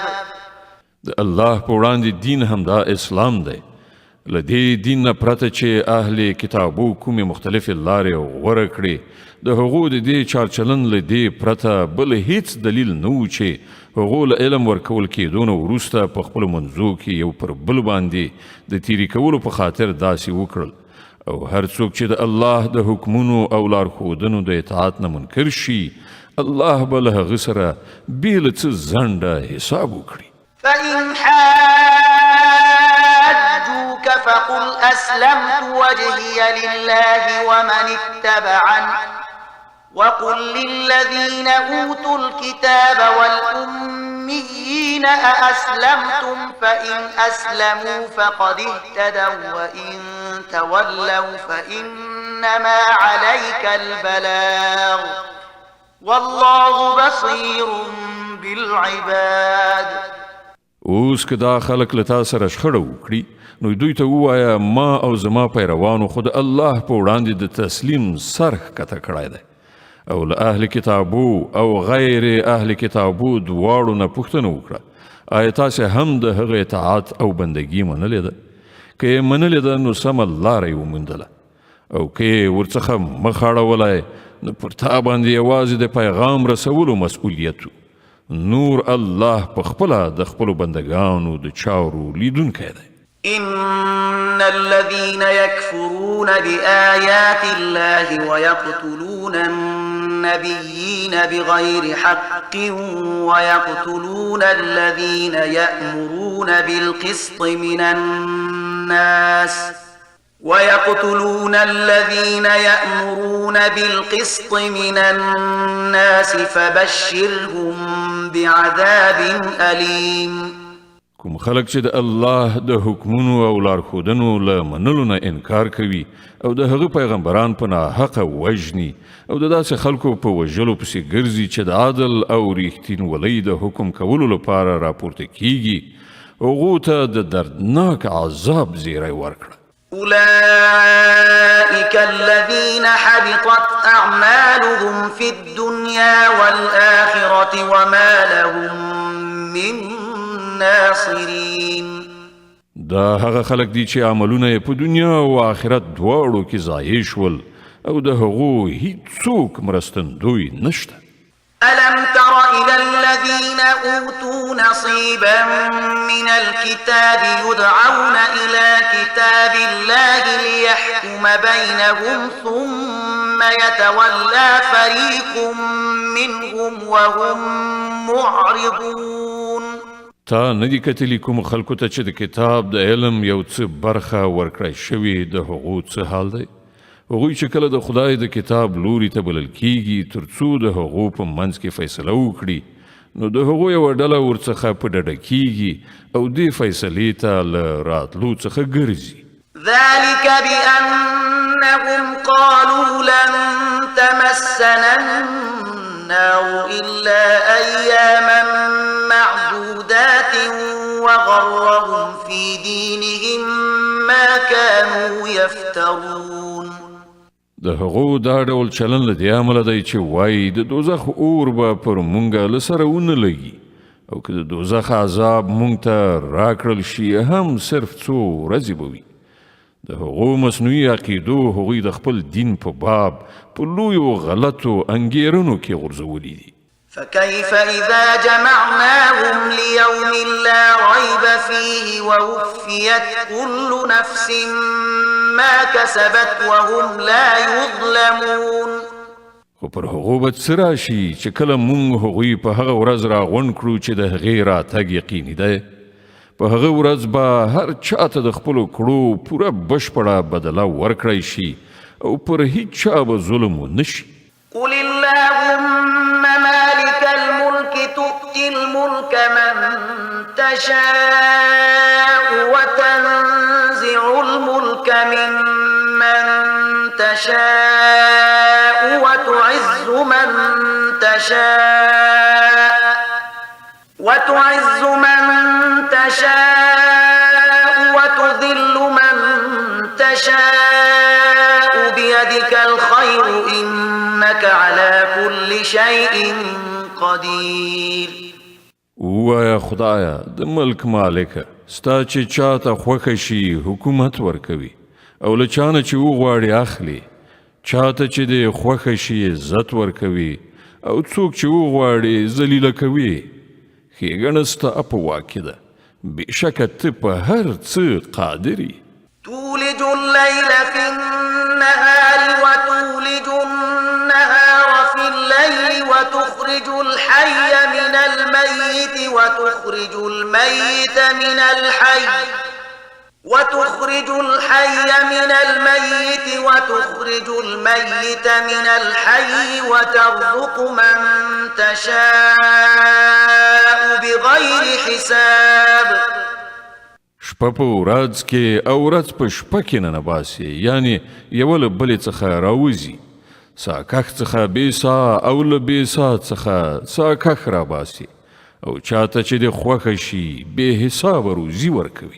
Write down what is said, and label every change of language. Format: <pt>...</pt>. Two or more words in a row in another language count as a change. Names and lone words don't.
<ps>الله په وړاندې دین همدا اسلام دی. له دې دین نه پرته چې اهل کتابو کومې مختلفې لارې غوره کړې، د هغو د دې چارچلن له دې پرته بل هیڅ دلیل نه و چې هغو له علم ورکول کېدو نه وروسته په خپلو منځو کې یو پر بل باندې د تیري کولو په خاطر داسې وکړل. او هر څوک چې د الله د حکمونو او لارښودنو د اطاعت نه منکر شي، الله به له هغه سره بې له څه ځنډه حساب وکړي.</ps> <ar>فإن حاجوك فقل أسلمت وجهي لله ومن اتبعني وقل للذين أوتوا الكتاب والأميين أأسلمتم فإن أسلموا فقد اهتدوا وإن تولوا فإنما عليك البلاغ والله بصير بالعباد.</ar> <ps>اوس که دا خلق له تا سره شخړه وکړي، نو دوی ته ووایه ما او زما پیروانو خو د الله په وړاندې د تسلیم سر ښکته کړی دی، او له اهل کتابو او غیر اهل کتابو دواړو نه پوښتنه وکړه آیا تاسې هم د هغه اطاعت او بندګي منلې ده؟ که یې منلې ده نو سمه لاره یې وموندله، او که یې ورڅخه مخ اړولی نو پر تا باندې یوازې د پیغام رسولو مسؤلیت و. نور الله په خپله د خپلو بندګانو د چارو لیدونکی دی.</ps> <ar>إن الذين يكفرون بآيات الله ويقتلون النبيين بغير حق ويقتلون الذين يأمرون بالقسط من الناس فبشرهم بعذاب أليم.</ar> <ps>کوم خلق چې د الله د حکمونو او لارښودنو له منلو نه انکار کوي او د هغه پیغمبران په ناحقه وژني او د داسې خلکو په وژلو پسې ګرځي چې د عدل او ریښتینولۍ د حکم کولو لپاره راپورته کیږي، هغو ته د دردناک عذاب زیری ورکړه.</ps> <ar>أولئك الذين حبطت أعمالهم في الدنيا والآخرة وما لهم من ناصرين.</ar> <ps>دا هغه خلق دي چې عملونه په دنیا او آخرت دواړو کې ضایع شول او د هغو هیڅوک مرستندوی نشته.</ps> <ar>ألم تر إلى الذين أوتوا نصيبا من الكتاب يدعون إلى كتاب الله ليحكم بينهم ثم يتولى فريق منهم وهم معرضون.</ar> <ps>تا ندی کتلی کوم خلکو ته چې د کتاب د علم یو څه برخه ورکړی شوي د هغو څه حال دی؟ هغوی چې کله د خدای د کتاب لوري ته بلل کیږي تر څو د هغو په منځ کې فیصله وکړي، نو د هغو یوه ډله ورڅخه په ډډه کیږي او دې فیصلې ته له راتلو څخه ګرځي.</ps> <ar>ذلك بأنهم قالوا لن تمسنا النار إلا أياما معدودات وغرهم في دينهم ما كانوا يفترون.</ar> <ps>د هغو دا ډول چلن له دې امله دی چې وایي د دوزخ اور به پر مونږه له سره ونه لګي، او که د دوزخ عذاب مونږ ته راکړل شي هم صرف څو ورځې به وي. د هغو مصنوعي عقیدو هغوی د خپل دین په باب په لویو غلطو انګیرنو کې غورځولي دي.</ps> <ar>فكيف إذا جمعناهم ليوم لا ريب فيه ووفيت كل نفس ما كسبت وهم لا يظلمون.</ar> <ps>خو پر هغو به څه راشي چې کله مونږ هغوی په هغه ورځ راغونډ کړو چې د هغې راتګ یقیني دی. په هغه ورځ به هر چاته د خپلو کړو پوره بشپړه بدله ورکړی شي او پر هیڅ چا به ظلم ونه شي.</ps> <ar>قل اللهم مالك الملك تؤتي الملك من تشاء وتنزع الملك ممن تشاء وتعز من تشاء وتذل من تشاء بيدك الخير إنك على كل شيء قدير.</ar> <ps>ووایا خدایا د ملک مالکه ستا چې چاته خوښه شي حکومت ورکوي او له چانه چې وغواړي اخلي، چاته چې د خوښه شي عزت ورکوي او څوک چې وغواړي ذلیله کوي. ښېګڼه ستا په واک کې ده، بېشکه ته په هر څه قادر یې.</ps> <ar>تولج الليل في النهار وتولج النهار في الليل وتخرج الحي من الميت وتخرج الميت من الحي وتخرج الميت من الحي وترزق من تشاء بغير حساب.</ar> <ps>شپه په ورځ کې او ورځ په شپه کې ننباسي، یعنی یو له بلې څخه راوځي. سا کخ څخه بې سا او له بې سا څخه سا کخ راباسي او چاته چې د خوښه شي بې حسابه روزي ورکوي.</ps>